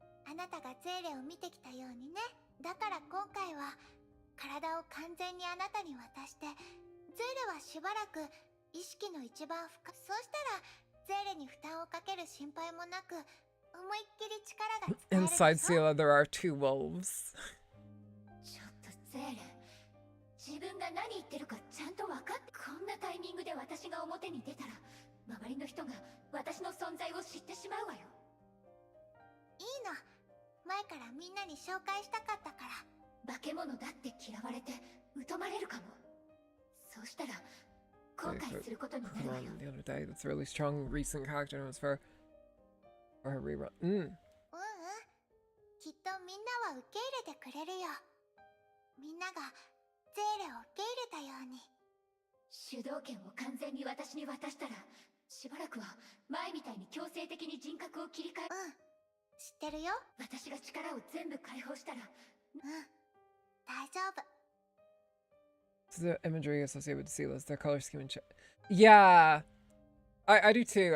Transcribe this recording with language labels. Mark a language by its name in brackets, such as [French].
[Japanese] あなたがゼーレを見てきたようにね。だから今回は体を完全にあなたに渡して、ゼーレはしばらく意識の一番深い。そうしたらゼーレに負担をかける心配もなく、思いっきり力が使えるでしょ。 [English] Inside Seele'S, there are 2 wolves. [Japanese] ちょっとゼーレ、自分が何言ってるかちゃんと分かって。こんなタイミングで私が表に出たら、周りの人が私の存在を知ってしまうわよ。いいの。前からみんなに紹介したかったから。化け物だって嫌われて疎まれるかも。そうしたら後悔することになるわよ。 [English] The other day, that's a really strong recent character notes for her rerun. [Japanese] きっとみんなは受け入れてくれるよ。みんながゼーレを受け入れたように。主導権を完全に私に渡したら、しばらくは前みたいに強制的に人格を切り替え。知ってるよ。私が力を全部解放したら。大丈夫。 [English] The imagery associated with Seele'S, their color scheme and yeah, I do too.